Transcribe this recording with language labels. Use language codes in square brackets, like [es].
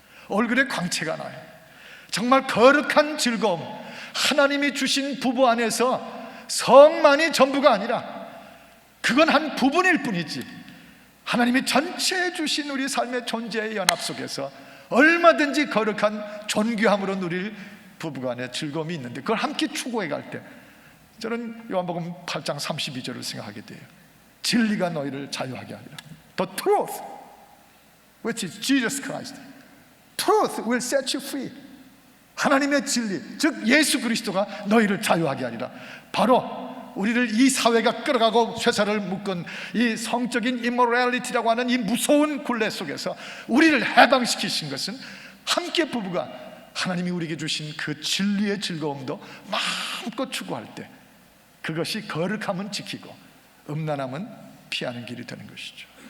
[ko] 얼굴에 광채가 나요. 정말 거룩한 즐거움, 하나님이 주신 부부 안에서 성만이 전부가 아니라 그건 한 부분일 뿐이지, 하나님이 전체 주신 우리 삶의 존재의 연합 속에서 얼마든지 거룩한 존귀함으로 누릴 부부간의 즐거움이 있는데, 그걸 함께 추구해 갈 때 저는 요한복음 8장 32절을 생각하게 돼요. 진리가 너희를 자유하게 하리라. [en] The truth, which is Jesus Christ, truth will set you free. [ko] 하나님의 진리, 즉 예수 그리스도가 너희를 자유하게 하리라. 바로 우리를 이 사회가 끌어가고 쇠사를 묶은 이 성적인 immorality라고 하는 이 무서운 굴레 속에서 우리를 해방시키신 것은 함께 부부가 하나님이 우리에게 주신 그 진리의 즐거움도 마음껏 추구할 때 그것이 거룩함은 지키고 음란함은 피하는 길이 되는 것이죠.